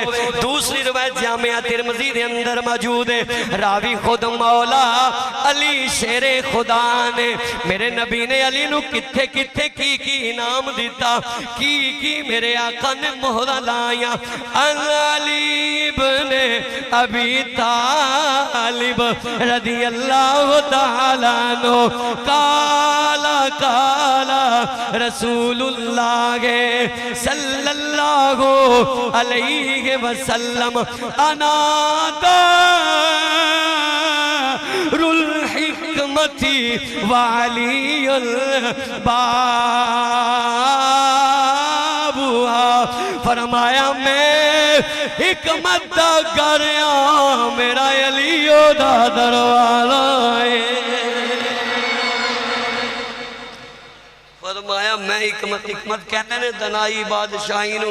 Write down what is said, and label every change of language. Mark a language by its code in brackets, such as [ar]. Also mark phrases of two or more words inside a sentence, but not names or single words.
[pa] دوسری روایت جامع ترمذی دے اندر موجود اے، راوی خود مولا علی شیر خدا نے میرے نبی نے علی نوں کتھے کتھے کی انعام دتا، کی میرے آقا نے مہرہ لایا. [ar] علي بن أبي طالب رضي الله تعالى عنه قال قال رسول الله صلى الله عليه وسلم أنا دار الحكمة وعلي بابها. [pa] فرمایا میں حکمت دا گھر آں، میرا علیو دا دروازہ اے. فرمایا میں حکمت، حکمت کہندے نیں دانائی بادشاہی نوں.